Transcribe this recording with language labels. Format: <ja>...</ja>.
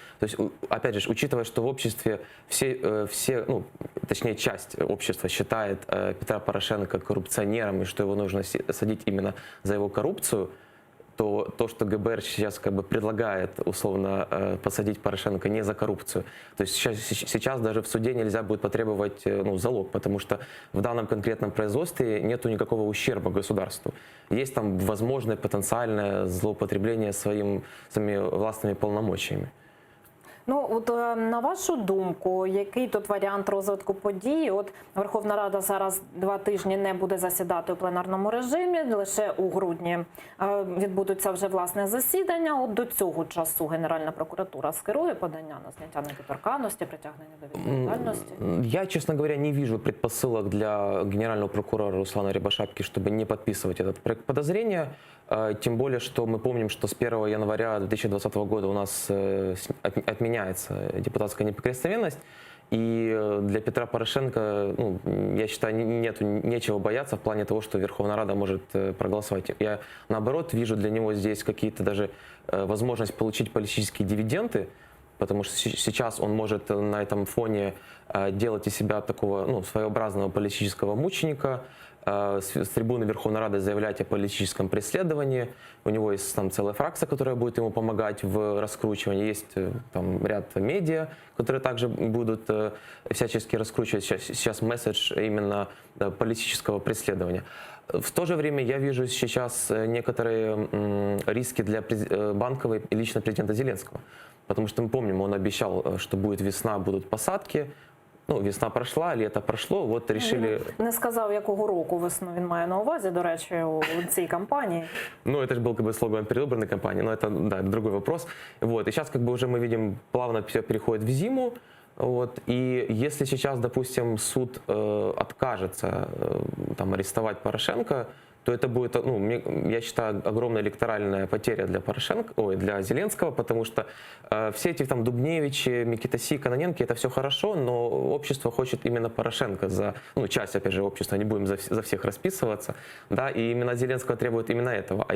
<ru>То есть, опять же, учитывая, что в обществе точнее, часть общества считает Петра Порошенко коррупционером и что его нужно садить именно за его коррупцию, то, что ГБР сейчас как бы предлагает условно посадить Порошенко не за коррупцию. То есть сейчас даже в суде нельзя будет потребовать залог, потому что в данном конкретном производстве нету никакого ущерба государству. Есть там возможное потенциальное злоупотребление своими властными полномочиями.</ru> <uk>Ну, от на вашу думку, який тут варіант розвитку подій? От Верховна Рада зараз 2 тижні не буде засідати у пленарному режимі, лише у грудні відбудуться вже власне засідання. От до цього часу Генеральна прокуратура скерує подання на зняття недоторканності, притягнення до відповідальності?</uk> <ru>Я, честно говоря, не вижу предпосылок для генерального прокурора Руслана Рябошапки, чтобы не подписывать этот проект подозрения. Тем более, что мы помним, что с 1 января 2020 года у нас отменяется депутатская неприкосновенность. И для Петра Порошенко, я считаю, нечего бояться в плане того, что Верховная Рада может проголосовать. Я, наоборот, вижу для него здесь какие-то даже возможность получить политические дивиденды, потому что сейчас он может на этом фоне делать из себя такого своеобразного политического мученика, с трибуны Верховной Рады заявлять о политическом преследовании. У него есть там целая фракция, которая будет ему помогать в раскручивании. Есть там ряд медиа, которые также будут всячески раскручивать сейчас месседж именно политического преследования. В то же время я вижу сейчас некоторые риски для Банковой и лично президента Зеленского. Потому что мы помним, он обещал, что будет весна, будут посадки.</ru> <uk>Весна пройшла, літо пройшло, от рішили... Не сказав, якого року весну він має на увазі, до речі, у цій кампанії.</uk> <ru>Это же был как бы слоган передвыборной кампании, но это, да, другой вопрос. Вот, и сейчас как бы уже мы видим, плавно все переходит в зиму. Вот, и если сейчас, допустим, суд откажется арестовать Порошенко, то это будет, я считаю, огромная электоральная потеря для для Зеленского, потому что все эти Дубневичи, Микитаси, Кононенки, это все хорошо, но общество хочет именно Порошенко часть, опять же, общества, не будем за всех расписываться, да, и именно Зеленского требует именно этого.</ru>